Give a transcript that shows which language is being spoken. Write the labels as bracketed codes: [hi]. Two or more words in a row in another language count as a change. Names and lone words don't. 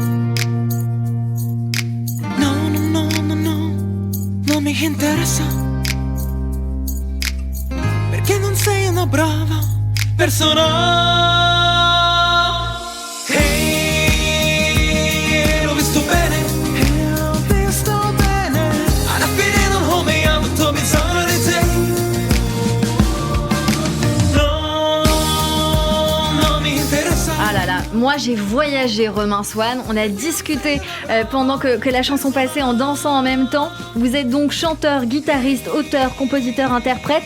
[it] No, no, no, no, no, non mi interessa, perché non sei una brava persona. Hey, l'ho visto bene. L'ho visto bene. Alla fine non ho mai avuto bisogno di te. [fr] Ah là là, moi j'ai voyagé, Romain Swann. On a discuté pendant que la chanson passait en dansant en même temps. Vous êtes donc chanteur, guitariste, auteur, compositeur, interprète.